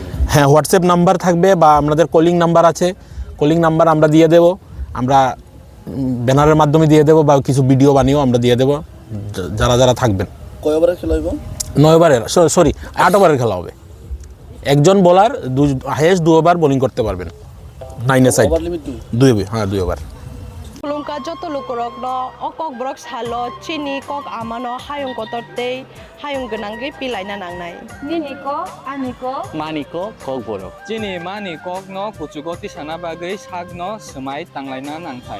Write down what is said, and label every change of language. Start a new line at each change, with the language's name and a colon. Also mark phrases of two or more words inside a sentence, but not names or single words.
Bangla: হ্যাঁ,
English: WhatsApp number
Bangla: থাকবে বা আমাদের
English: calling number
Bangla: আছে,
English: calling number
Bangla: আমরা দিয়ে দেব, আমরা ব্যানারের মাধ্যমে দিয়ে দেব বা কিছু ভিডিও বানিয়েও আমরা দিয়ে দেব যারা থাকবেন। কয় ওভারের খেলা হইব? 9 ওভারের, সরি 8 ওভারের খেলা হবে। একজন বোলার
English: highest 2 over bowling
Bangla: করতে পারবেন। 9 সাইড
English: over limit
Bangla: 2 ওভার।
Kok Borok: Kulungka joto lukurok no okok brok salo chini kok amano hayung kotortei hayung genangge pilai na nangnai. Nini ko, ani ko, Mani ko kok borok. Chini mani kok no kuchugoti sana bagai sak no semai tanglaina nangthai.